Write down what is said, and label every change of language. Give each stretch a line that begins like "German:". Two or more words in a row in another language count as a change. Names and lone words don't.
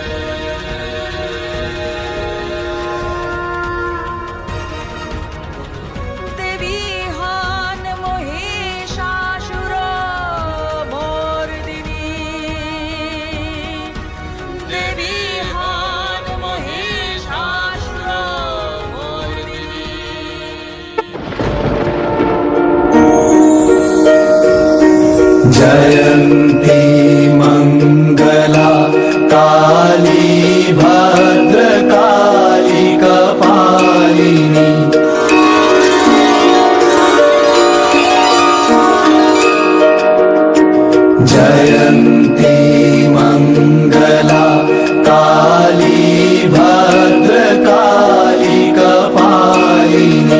Bangla: দেবী হন মহিষাসুর মর্দিনী, দেবী হন মহিষাসুর মর্দিনী।
Sanskrit: जयन्ती मङ्गला काली भद्रकाली कपालिनी। जयन्ती मङ्गला काली भद्रकाली कपालिनी।